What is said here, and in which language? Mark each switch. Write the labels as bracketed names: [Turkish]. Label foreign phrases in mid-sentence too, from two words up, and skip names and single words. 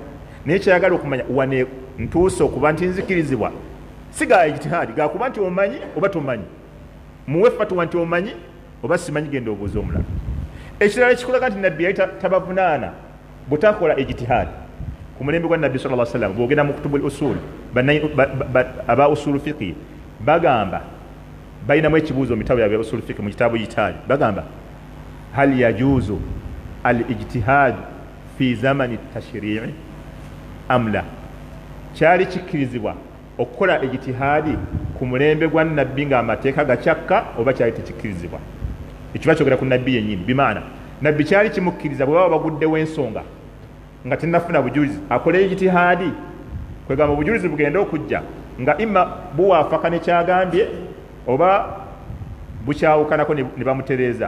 [Ganda] Naye kyayagala okumanya wane ntuuse okuba nti nzikirizibwa si ga ijtihadi, gakuba nti omanyi oba tomanyi, muwe fatwa nti omanyi oba simanyi, genda obuuza omulala. Ekirala ekikulaga nti nabbi yali tabavunaana butakola ijtihadi ku mulembe gwa nabbi [Arabic] صلى الله عليه وسلم. [Ganda] Bw'ogenda mu [Arabic] كتب الأصول, [Ganda] aba [Arabic] أصول الفقه [Ganda] bagamba, balinamu ekibuuzo mu bitabo bya [Arabic] أصول الفقه, [Ganda] mu kitabu ijtihadi bagamba [Arabic] هل يجوز الاجتهاد في زمن التشريع أم لا, [Ganda] kyali kikkirizibwa okukola ijtihadi ku mulembe gwa nabbi ng'amateeka gakyakka oba kyali tekikkirizibwa? Ekyo bakyogera ku nabbi yennyini, bimaana nabbi kyali kimukkiriza bwe baba baguddewo ensonga nga tennafuna bujulizi akole ijtihadi, kwegamba obujulizi bugenda okujja nga imma buwaafaka ne kyagambye oba bukyawukanako ne bamutereeza.